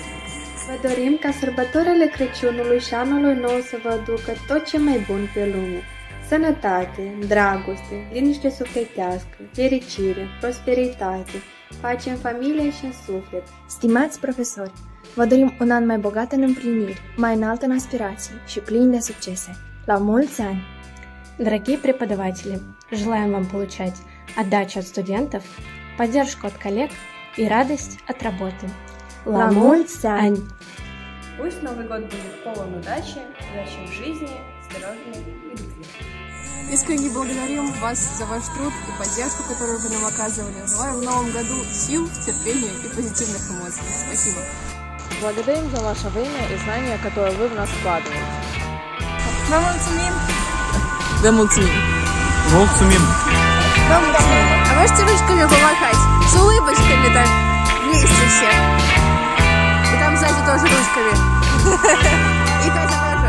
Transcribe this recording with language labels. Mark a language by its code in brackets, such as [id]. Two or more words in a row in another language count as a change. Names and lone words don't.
[ro] Vă dorim ca sărbătorile Crăciunului și anului nou să vă aducă tot ce mai bun pe lume. Sănătate, dragoste, liniște sufletească, fericire, prosperitate, pace în familie și în suflet. Stimați profesori, vă dorim un an mai bogat în împliniri, mai înalt în aspirații și plin de succese. La mulți ani! [ru] Дорогие преподаватели, желаем вам получать отдачу от студентов, поддержку от коллег и радость от работы. [ro] La mulți ani! [ru] Пусть Новый год будет полон удачи в жизни, здоровья и любви. Искренне благодарим вас за ваш труд и поддержку, которую вы нам оказывали. Желаем в новом году сил, терпения и позитивных эмоций. Спасибо. Благодарим за ваше время и знания, которые вы в нас вкладываете. [ro] Vă mulțumim! Vă mulțumim! Mulțumim! Vă mulțumim! [ru] А можете ручками помахать? С улыбочками так, вместе все. И там сзади тоже ручками. И Катя